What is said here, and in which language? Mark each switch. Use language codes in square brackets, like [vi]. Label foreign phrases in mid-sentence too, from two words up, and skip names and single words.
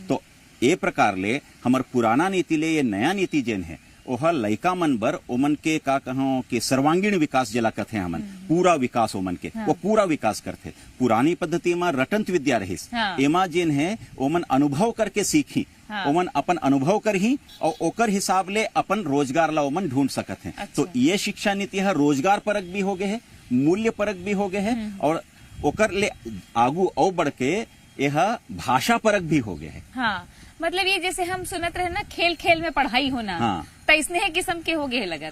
[hne] तो ए प्रकार ले हमार पुराना नीति ले ये नया नीति जेन है वह लइका मन बर ओमन के का कहो कि सर्वांगीण विकास जला कथे हमन, पूरा विकास ओमन के वो पूरा विकास करथे। पुरानी पद्धति में रटंत विद्या रहिस, एमा जेन है ओमन अनुभव करके सीखी, ओमन अपन अनुभव करही और ओकर हिसाब ले अपन रोजगार ला ओमन ढूंढ सकत हैं। अच्छा। तो ये शिक्षा नीति है रोजगार परक भी हो गए है, मूल्य परक भी हो गए है, और ओकर ले आगू और बढ़ के यह भाषा परक भी हो गए है। हाँ, मतलब ये जैसे हम सुनत रहे ना खेल खेल में पढ़ाई होना, तो इसने किस्म के हो गए लगा।